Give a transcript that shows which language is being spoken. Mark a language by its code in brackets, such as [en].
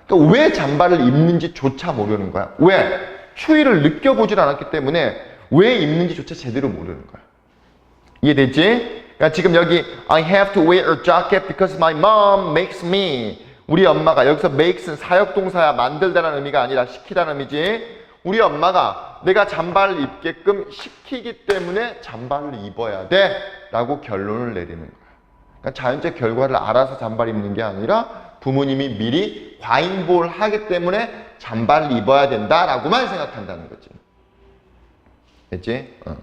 [ko] 그러니까 왜 잠바를 입는지조차 모르는 거야. 왜? 추위를 느껴보질 않았기 때문에 왜 입는지조차 제대로 모르는 거야. 이해되지? 그러니까 지금 여기 [en] I have to wear a jacket because my mom makes me. [ko] 우리 엄마가 여기서 makes는 사역동사야. 만들다라는 의미가 아니라 시키다는 의미지. 우리 엄마가 내가 잠바를 입게끔 시키기 때문에 잠바를 입어야 돼 라고 결론을 내리는 거야. 그러니까 자연적 결과를 알아서 잠바를 입는 게 아니라 부모님이 미리 과잉보호를 하기 때문에 잠바를 입어야 된다라고만 생각한다는 거지. 됐지?